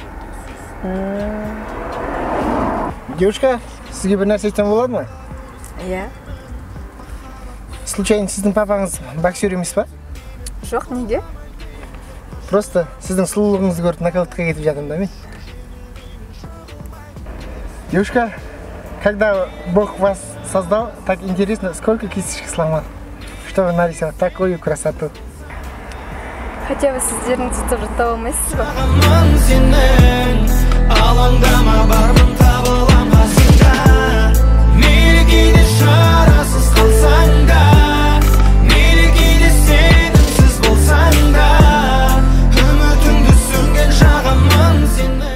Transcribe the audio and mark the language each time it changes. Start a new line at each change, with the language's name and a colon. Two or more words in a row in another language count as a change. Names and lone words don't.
Kazakh: Девушка, сізге бір нәрсе айтсам болады ма? Иә. Случайно сіздің папаңыз боксер емес па? Жоқ, неге? Просто сіздің сұлулығыңызды көріп нокаутқа кетіп жатырмын да мен.
Russian: Девушка, когда Бог вас создал, так интересно, сколько кисточек сломал, чтобы нарисовать такую красоту. Хотя бы
Kazakh: сіздеріңізді тоже таба алмайсыз ба? Алаңдама бармын табылам қасыңда, мейлі кейде шарасыз қалсаң да, мейлі кейде сенімсіз болсаң да, үмітіңді сөнген жағамын сені.